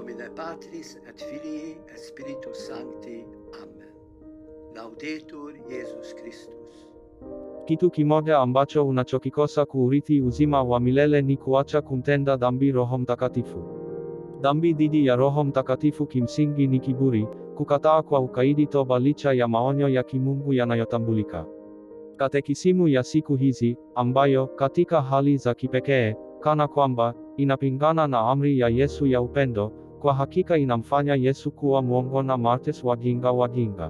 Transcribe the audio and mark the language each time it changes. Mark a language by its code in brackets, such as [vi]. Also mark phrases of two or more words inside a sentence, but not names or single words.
[la] Patris et Filii et Spiritus Sancti. Amen. Laudetur Jesus Christus. [sw] Kitu kimoja ambacho unachokikosa kuurithi uzima wa milele ni kuacha kumtenda dhambi Roho Mtakatifu. Dhambi dhidi ya Roho Mtakatifu kimsingi ni kiburi, kukataa kwa ukaidi toba licha ya maonyo ya kimungu yanayotambulika. Katekisimu ya siku hizi, ambayo, katika hali za kipekee, kana kwamba, inapingana na amri ya Yesu ya upendo, kwa hakika inamfanya Yesu kuwa mwongo na martyrs wajinga.